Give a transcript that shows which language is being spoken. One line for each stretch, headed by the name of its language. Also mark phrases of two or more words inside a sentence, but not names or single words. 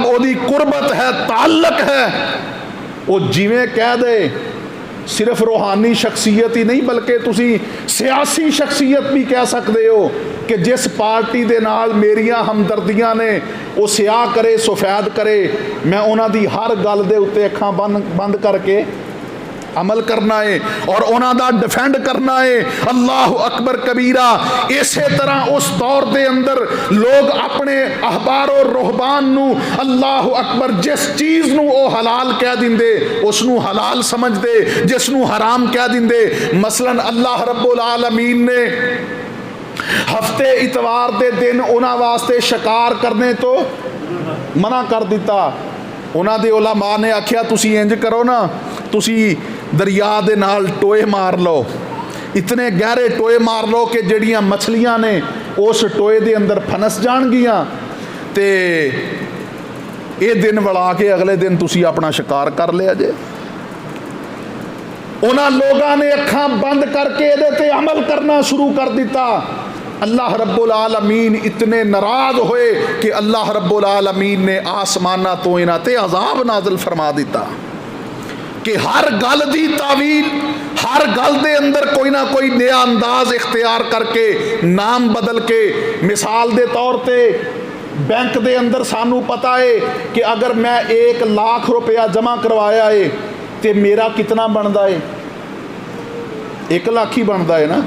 Punjabi: اوہدی قربت ہے، تعلق ہے، او جیویں کہہ دے صرف روحانی شخصیت ای نہیں بلکہ تسی سیاسی شخصیت بھی کہہ سکتے ہو کہ جس پارٹی دے نال میریاں ہمدردیاں نے او سیاہ کرے سفید کرے، میں اوہناں دی ہر گل دے اتے اکھاں بند کرکے عمل کرنا ہے اور اوہناں دا ڈیفنڈ کرنا ہے.
Arabic: الله أكبر كبيرا.
Punjabi: اسے طرح اس دور کے اندر لوگ اپنے احبار اور رہبان نوں
Arabic: الله أكبر
Punjabi: جس چیز نوں او حلال کہہ دیندے اوہنوں حلال سمجھدے، جنہوں حرام کہہ دیندے. مثلاً
Arabic: الله رب العالمين
Punjabi: نے ہفتے اتوار کے دن اوہناں واسطے شکار کرنے توں منع کر دتا. اوہناں دے علما نے آکھیا تسی انج کرو ناں، تسی دریا دے نال ٹوئے مار لو، اتنے گہرے ٹوئے مار لو کہ جہڑیاں مچھلیاں نے اس ٹوئے دے اندر پھس جانگیاں تے ایہہ دن وڑا کے اگلے دن تسی اپنا شکار کر لیا جے. اوہناں لوکاں نے اکھاں بند کرکے ایہدے تے عمل کرنا شروع کر دتا.
Arabic: الله رب العالمين
Punjabi: اتنے ناراض ہوئے کہ
Arabic: الله رب العالمين
Punjabi: نے اسماناں توں ایہناں تے عذاب نازل فرما دتا کہ ہر گل دی تاویل، ہر گل دے اندر کوئی نہ کوئی نواں انداز اختیار کرکے نام بدل کے. مثال دے طور تے بینک دے اندر سانوں پتہ ہے کہ اگر میں 1 لکھ روپیہ جمع کروایا ہے تو میرا کتنا بنتا ہے، 1 لکھ ای بنتا ہے ناں.